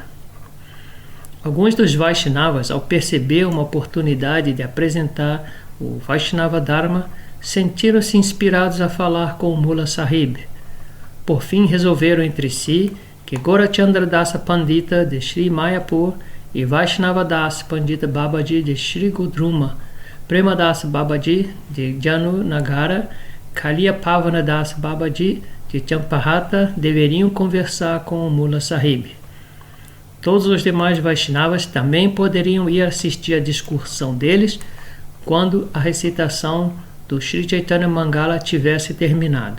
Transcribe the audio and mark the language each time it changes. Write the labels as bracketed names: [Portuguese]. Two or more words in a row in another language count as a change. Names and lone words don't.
[Portuguese] Alguns dos Vaishnavas, ao perceber uma oportunidade de apresentar o Vaishnava Dharma, sentiram-se inspirados a falar com o Mula Sahib. Por fim, resolveram entre si que Gaurachandra Dasa Pandita de Sri Mayapur e Vaishnava Das Pandita Babaji de Sri Gudruma, Premadas Babaji de Janu Nagara, Kalia Pavana Das Babaji de Champahata deveriam conversar com o Mula Sahib. Todos os demais Vaishnavas também poderiam ir assistir à discussão deles quando a recitação do Sri Chaitanya Mangala tivesse terminado.